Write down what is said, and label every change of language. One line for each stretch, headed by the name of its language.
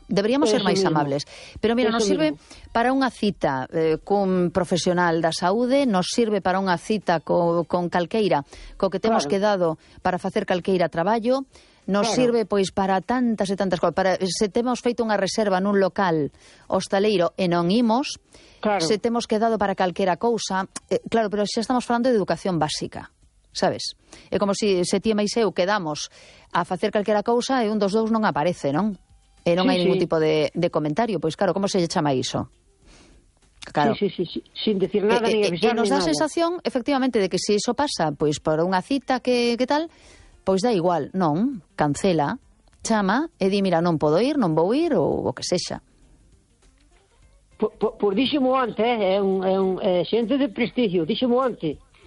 Galician: Deberíamos ser máis amables. Pero mira, nos sirve para unha cita cun profesional da saúde, nos sirve para unha cita con calqueira, co que temos quedado para facer calqueira traballo, nos sirve pois para tantas e tantas cosas. Se temos feito unha reserva nun local hostaleiro e non imos, se temos quedado para calquera cousa, claro, pero xa estamos falando de educación básica. Sabes? É como se ti e máis eu quedamos a facer calquera cousa e un dos dous non aparece, non? E non hai ningún tipo de comentario. Pois claro, como se chama iso?
Spanish: Claro. Sí. Sin decir nada ni avisar.
Galician: E nos dá a sensación, efectivamente, de que se iso pasa, pois por unha cita que tal, pois dá igual. Non, cancela, chama e di, mira, non podo ir, non vou ir ou o que sexa. Por díximo antes, xente de prestigio, díximo antes.